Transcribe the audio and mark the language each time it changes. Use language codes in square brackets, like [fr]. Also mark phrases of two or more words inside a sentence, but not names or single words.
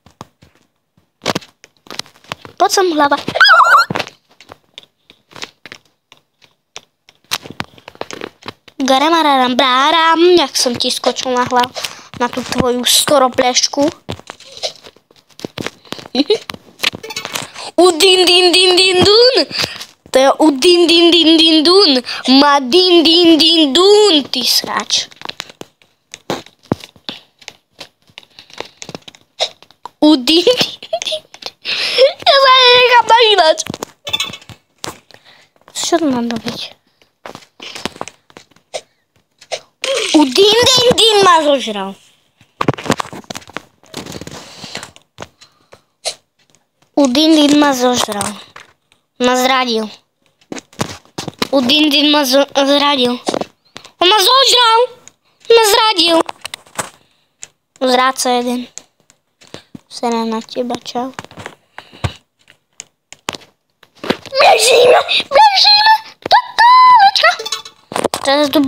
[sk] Poď som hlava. Garamararam, bráram, jak som ti skočil na hlavu, na tú tvoju skoro plešku. Udin, din, din, din, dun. To je udin, din, din, din, dun. Ma din, din, din, dun, ty srač. Udin, din, din. Ja sa nenechám nažívať. Čo to mám robiť? Udin, din, din ma zožral. Udin, din ma zožral. Ma zradil. Udin, din ma zradil. On ma zožral. Ma zradil. Zradca jeden. Será na teba, čau. Bežíme, bežíme. Do kolečka. Teraz tu...